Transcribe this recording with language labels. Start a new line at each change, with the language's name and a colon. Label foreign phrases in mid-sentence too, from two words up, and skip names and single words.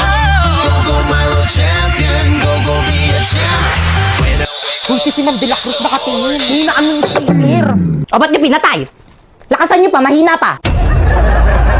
English: Go go Milo champion, go go be a champ.
Filipino: Uy, si Ma'am De La Cruz nakatingin. Hindi na kami yung speaker. O, ba't niyo pinatay? Lakasan niyo pa, mahina pa.